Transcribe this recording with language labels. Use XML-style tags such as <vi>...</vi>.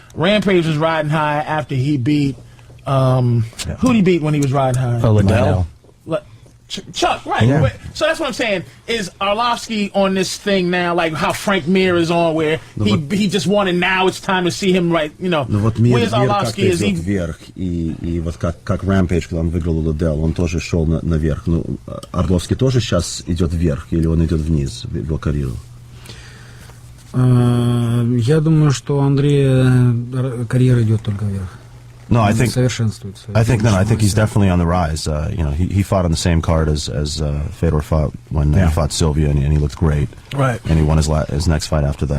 <en>Rampage was riding high after he beat. Who'd he beat when he was riding high? Liddell. Chuck, right. Yeah. So that's what I'm saying. Is Arlovsky on this thing now, like how Frank Mir is on, where he just won and now it's time to see him right, where's Arlovsky? Is he...</en> <ru>вверх, и вот как Rampage, когда он выиграл у Liddell, он тоже шел наверх. Ну, Орловский тоже сейчас идет вверх, или он идет вниз в его карьеру? Я думаю, что у Андрея карьера идет только вверх.</ru> <en>No, I think he's definitely on the rise. He fought on the same card as Fedor fought when he fought Sylvia, and he looked great. Right. And he won his next fight after that.</en>